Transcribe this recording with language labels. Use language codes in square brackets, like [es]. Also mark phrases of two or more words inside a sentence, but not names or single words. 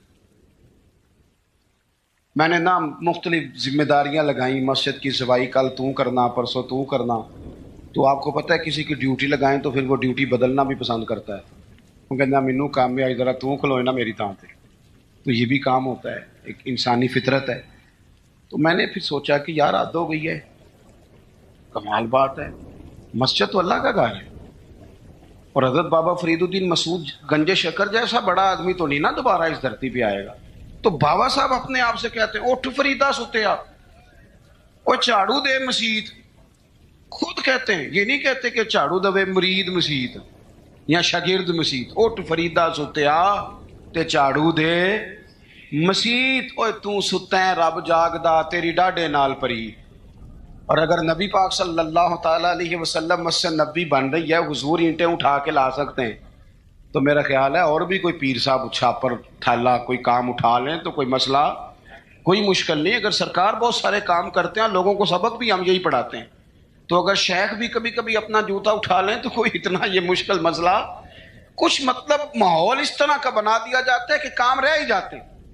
[ur] میں نے نا مختلف ذمہ داریاں لگائیں، مسجد کی صفائی کل تو کرنا، پرسوں تو کرنا، تو آپ کو پتہ ہے کسی کی ڈیوٹی لگائیں تو پھر وہ ڈیوٹی بدلنا بھی پسند کرتا ہے، وہ کہنا [pa] مینوں کام میں آئی ذرا تو کھلوئے نا میری تھان پہ، [ur] تو یہ بھی کام ہوتا ہے، ایک انسانی فطرت ہے۔ تو میں نے پھر سوچا کہ یار حد ہو گئی ہے، کمال بات ہے، مسجد تو اللہ کا گھر ہے، اور حضرت بابا فرید الدین مسعود گنج شکر جیسا بڑا آدمی تو نہیں نا دوبارہ اس دھرتی پہ آئے گا۔ تو بابا صاحب اپنے آپ سے کہتے ہیں [pa] اٹھ فریدہ ستیا، او جھاڑو دے مسیت، [ur] خود کہتے ہیں، یہ نہیں کہتے کہ [pa] جھاڑو دے مرید مسیت [ur] یا [pa] شاگرد مسیت، اٹھ فریدہ ستیا تے جھاڑو دے مسیت، اوے تو ستا ہے رب جاگدا تیری ڈاڈے نال پری۔ [ur] اور اگر نبی پاک صلی اللہ تعالیٰ علیہ وسلم مسجد نبی بن رہی ہے، حضور اینٹیں اٹھا کے لا سکتے ہیں، تو میرا خیال ہے اور بھی کوئی پیر صاحب چھاپر تھالا کوئی کام اٹھا لیں تو کوئی مسئلہ، کوئی مشکل نہیں۔ اگر سرکار بہت سارے کام کرتے ہیں، لوگوں کو سبق بھی ہم یہی پڑھاتے ہیں، تو اگر شیخ بھی کبھی کبھی اپنا جوتا اٹھا لیں تو کوئی اتنا یہ مشکل مسئلہ، کچھ مطلب ماحول اس طرح کا بنا دیا جاتا ہے کہ کام رہ ہی جاتے ہیں۔